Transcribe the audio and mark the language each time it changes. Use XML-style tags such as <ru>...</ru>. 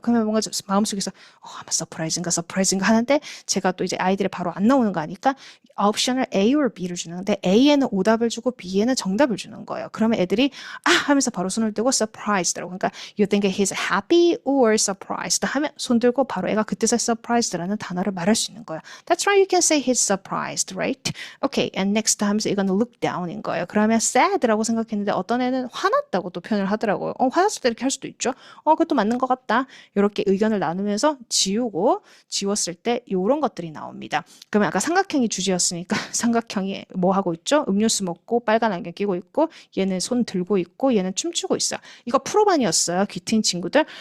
<ko>그러면 뭔가 좀 마음속에서 아마 서프라이즈인가 하는데 제가 또 이제 아이들이 바로 안 나오는 거 아니까 옵션을 A or B를 주는데 A에는 오답을 주고 B에는 정답을 주는 거예요. 그러면 애들이 하면서 바로 손을 들고 surprised라고. 그러니까</ko> <en>you think he's happy or surprised</en> <ko>하면 손 들고 바로 애가 그때서 surprised라는 단어를 말할 수 있는 거예요.</ko> <en>That's right, you can say he's surprised, right? Okay, and next</en> <ko>하면서 이거는</ko> <en>look down인 거예요.</en> <ko>그러면 sad라고 생각했는데 어떤 애는 화났다고 또 표현을 하더라고요. 화났을 때 이렇게 할 수도 있죠. 그것도 맞는 것 같다. 이렇게 의견을 나누면서 지웠을 때 이런 것들이 나옵니다. 그러면 아까 삼각형이 주제였으니까 삼각형이 뭐 하고 있죠? 음료수 먹고 빨간 안경 끼고 있고 얘는 손 들고 있고 얘는 춤추고 있어요. 이거 프로반이었어요. 귀 트인 친구들.</ko>